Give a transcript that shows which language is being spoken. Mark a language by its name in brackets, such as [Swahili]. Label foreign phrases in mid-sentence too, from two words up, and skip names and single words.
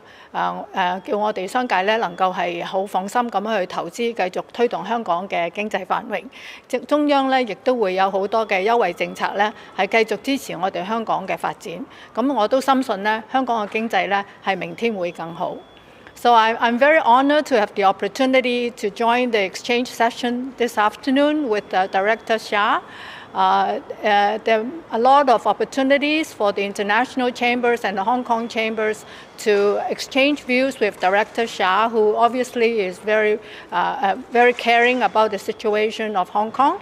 [Cantonese] 叫我哋商界咧能夠係好放心咁去投資，繼續推動香港嘅經濟繁榮。中央咧亦都會有好多嘅優惠政策咧，係繼續支持我哋香港嘅發展。咁我都深信咧，香港嘅經濟咧係明天會更好。 [English] So I'm very honored to have the opportunity to join the exchange session this afternoon with Director Xia. There are a lot of opportunities for the international chambers and the Hong Kong chambers to exchange views with Director Xia, who obviously is very caring about the situation of Hong Kong.